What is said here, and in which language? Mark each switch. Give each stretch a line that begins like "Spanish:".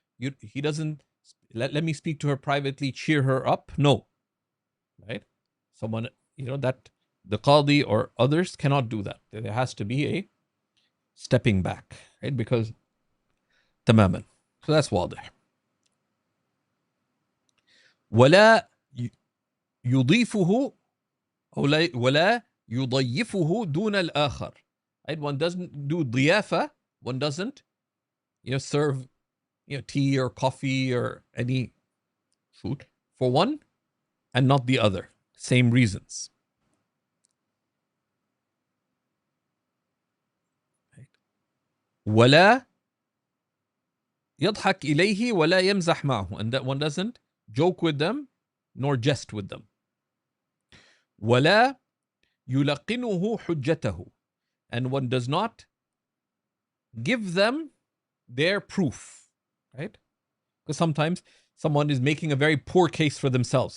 English: He doesn't let me speak to her privately, cheer her up. No, right? Someone, that the Qadi or others cannot do that. There has to be a stepping back, right? Because
Arabic: تماما.
English: So that's واضح.
Arabic: ولا يضيفه ولا يضيفه دون الآخر.
English: Right? One doesn't do ضيافة. One doesn't, serve, tea or coffee or any food for one and not the other. Same reasons.
Arabic: ولا يضحك إليه ولا يمزح معه.
English: And that one doesn't joke with them nor jest with them.
Arabic: ولا يلقنه حجته.
English: And one does not give them their proof. Right? Because sometimes someone is making a very poor case for themselves.